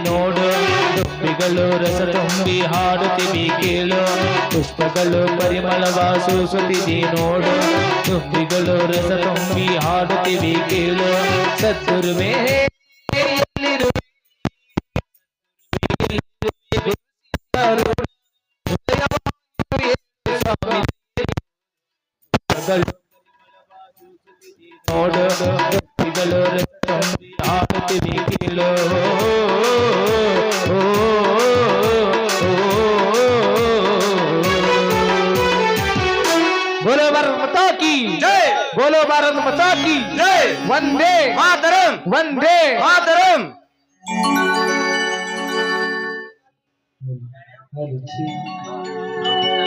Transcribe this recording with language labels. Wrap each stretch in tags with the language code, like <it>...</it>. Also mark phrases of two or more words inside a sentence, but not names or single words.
<kn>ನೋಡು ದುಂಬಿಗಳು ರಸ ತುಂಬಿ ಹಾಡುತ್ತಿವಿ ಕೇಳು ಪುಷ್ಪಗಳು ಪರಿಮಳವ ಸೂಸುತ್ತಿದೆ ನೋಡು ದುಂಬಿಗಳು ರಸ ತುಂಬಿ ಹಾಡುತ್ತಿವಿ ಕೇಳು ಸದ್ಗುರುವೇ ಎಲ್ಲಿರುವೆ? ನೋಡು ದುಂಬಿಗಳು ರಸ ತುಂಬಿ ಹಾಡುತ್ತಿವಿ ಕೇಳು</kn> <hi>बोलो भारत माता की जय बोलो भारत माता की जय वंदे मातरम वंदे मातरम</hi>